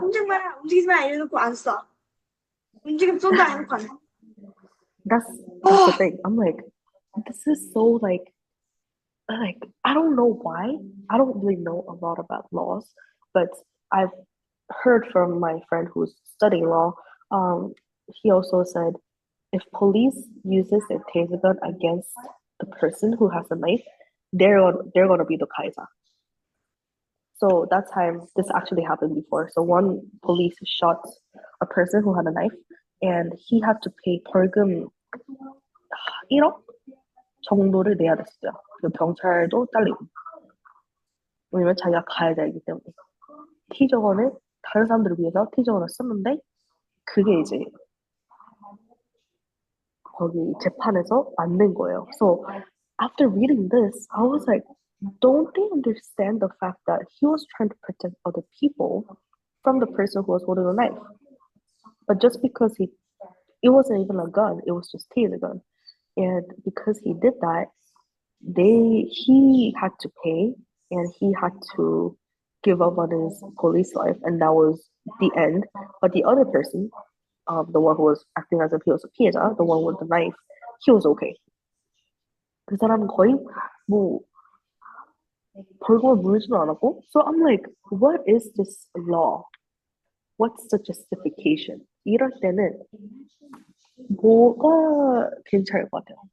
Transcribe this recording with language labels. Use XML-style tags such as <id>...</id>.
<ko>꼼짝 마라, 움직이지 마 이래놓고 안 쏴. 움직임 쏜다 해놓고 안 쏴.</ko> <en>that's the 어, thing. I'm like, this is so like I don't know why. I don't really know a lot about laws, but I've heard from my friend who's studying law. He also said if police uses a taser gun against the person who has a knife, they're gonna be the kaiser. So that time this actually happened before. So one police shot a person who had a knife, and he had to pay</en> <ko>벌금 1억 정도를 내야 됐어요. 그 경찰도 잘리고. 왜냐면 자기가 가야 되기 때문에. 티저건을 다른 사람들을 위해서 티저건을 썼는데 그게 이제 거기 재판에서 안 된 거예요.</ko> <en>So after reading this, I was like, don't they understand the fact that he was trying to protect other people from the person who was holding a knife? But just because it wasn't even a gun, it was just taser gun. And because he did that, he had to pay and he had to give up on his police life, and that was the end. But the other person, the one who was acting as if he was a 피해자, the one with the knife, he was okay.</en> <ko>그 사람은 거의 뭐 벌금을 물지도 않았고.</ko> <en>So I'm like, what is this law? What's the justification?</en> <ko>이럴 때는 뭐가 괜찮을 것 같아요?</ko>